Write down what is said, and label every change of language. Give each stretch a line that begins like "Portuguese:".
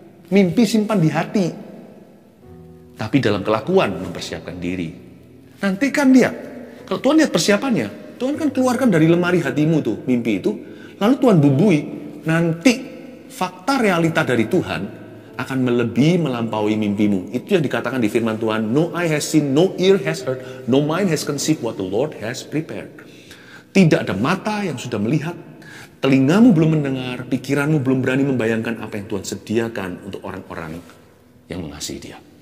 Indonesian: Mimpi simpan di hati. Tapi dalam kelakuan mempersiapkan diri. Nanti kan dia, kalau Tuhan lihat persiapannya, Tuhan kan keluarkan dari lemari hatimu tuh, mimpi itu. Lalu Tuhan bumbui, nanti fakta realita dari Tuhan akan melampaui mimpimu. Itu yang dikatakan di firman Tuhan,
English: no eye has seen, no ear has heard, no mind has conceived what the Lord has prepared.
Indonesian: Tidak ada mata yang sudah melihat, telingamu belum mendengar, pikiranmu belum berani membayangkan apa yang Tuhan sediakan untuk orang-orang yang mengasihi Dia.